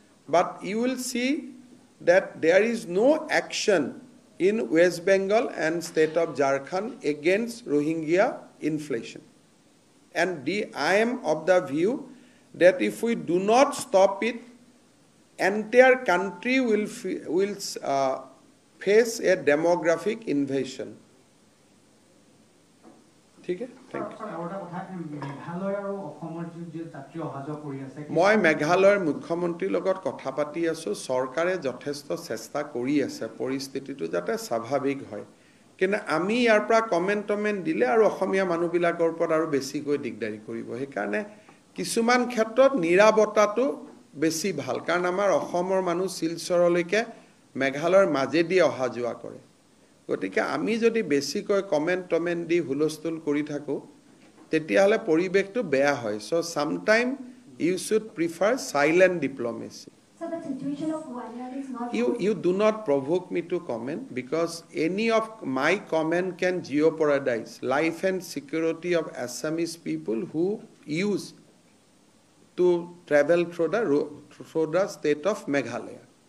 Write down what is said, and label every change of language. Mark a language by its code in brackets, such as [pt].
[en] But you will see that there is no action in West Bengal and state of Jharkhand against Rohingya inflation. And I am of the view that if we do not stop it, entire country will face a demographic invasion. [as] ঠিক আছে [en] thank you [as] মই মেঘালয়ৰ মুখ্যমন্ত্ৰীৰ লগত কথা পাতি আছো চৰকাৰে যথেষ্ট চেষ্টা কৰি আছে পৰিস্থিতিটো যাতে স্বাভাৱিক হয় কিন্তু আমি ইয়াৰ পৰা কমেন্ট দিলে আৰু অসমীয়া মানুহবিলাকৰ ওপৰত আৰু বেছিকৈ দিগদাৰি কৰিব সেইকাৰণে কিছুমান ক্ষেত্ৰত নিৰাপত্তাটো বেছি ভাল কাৰণ আমাৰ অসমৰ মানুহ শিলচৰলৈকে মেঘালয়ৰ মাজেদি অহা যোৱা কৰে গতিকে আমি যদি বেছিকৈ কমেন্ট দি হুলস্থুল কৰি থাকো তেতিয়াহলে পৰিবেশটো বেয়া হয় [en] So sometime you should prefer silent diplomacy So the situation of Wayanad is not you do not provoke me to comment because any of my comment can jeopardize life and security of Assamese people who use to travel through the state of Meghalaya.